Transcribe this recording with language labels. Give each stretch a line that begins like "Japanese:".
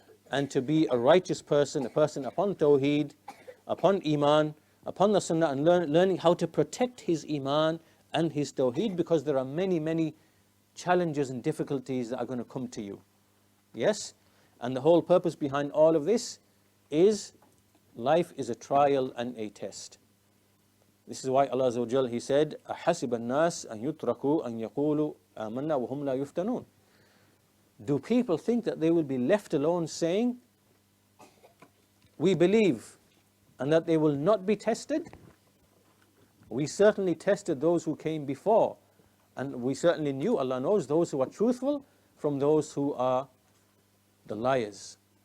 English: and to be a righteous person, a person upon Tawheed, upon Iman, upon the Sunnah, and learning how to protect his Iman and his Tawheed, because there are many, many challenges and difficulties that are going to come to you. Yes? And the whole purpose behind all of this is life is a trial and a test. This is why Allah Azza wa Jal, He said,
Arabic: أَحَسِبَ النَّاسِ أَن يُتْرَكُوا أَن يَقُولُوا آمَنَّا وَهُمْ لَا يُفْتَنُونَ.
English: Do people think that they will be left alone saying, we believe, and that they will not be tested? We certainly tested those who came before, and we certainly knew, Allah knows, those who are truthful from those who are the liars.